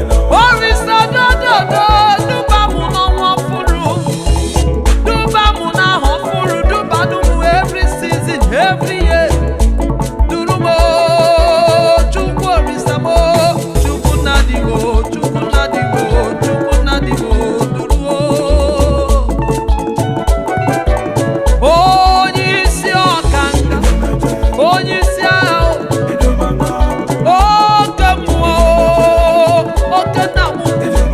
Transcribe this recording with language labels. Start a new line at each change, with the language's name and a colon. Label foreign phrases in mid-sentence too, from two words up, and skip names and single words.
Igbo: Orisado dodo, duba mụ n'ọnwa ọfụrụ. Duba mụ n'ahọ ọfụrụ, duba mụ
English: every season, every year.
Igbo: Duru m o, Chukwu Orisa m o, Chukwu Nnadị m o. Chukwu nna dị m o, Chukwu nna dị m o, duru o. Onye isi ọkanga, onye isi agha o, oke mmụọ o, oke nna m ukwu.